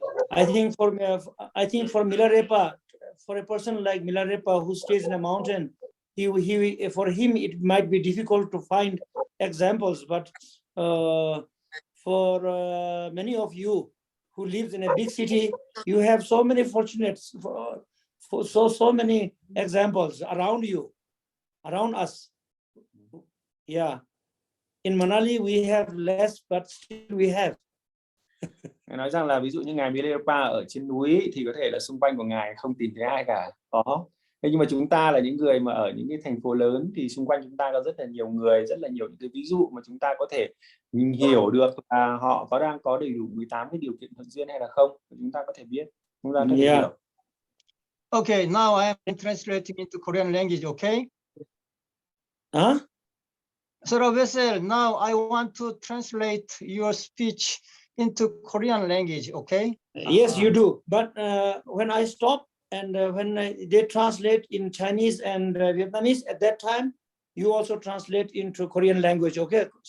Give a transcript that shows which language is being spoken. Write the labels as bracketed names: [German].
[English] I think for Milarepa, for a person like Milarepa who stays in a mountain, for him it might be difficult to find examples, but for many of you who lives in a big city, you have so many fortunates, for so many examples around you, around us. Yeah. In Manali we have less, but still we have. [Vietnamese] Nói rằng là ví dụ như ngài Milarepa ở trên núi thì có thể là xung quanh của ngài không tìm thấy ai cả, có. Thế nhưng mà chúng ta là những người mà ở những cái thành phố lớn thì xung quanh chúng ta có rất là nhiều người, rất là nhiều những cái ví dụ mà chúng ta có thể hiểu được là họ đang có đầy đủ 18 cái điều kiện thuận duyên hay là không, chúng ta có thể biết, chúng ta có thể hiểu. [English] Okay, now I am translating into Korean language, okay? Huh? So Vessel, now I want to translate your speech into Korean language, okay? Yes, you do. But when I stop and when they translate in Chinese and Vietnamese, at that time, you also translate into Korean language, okay?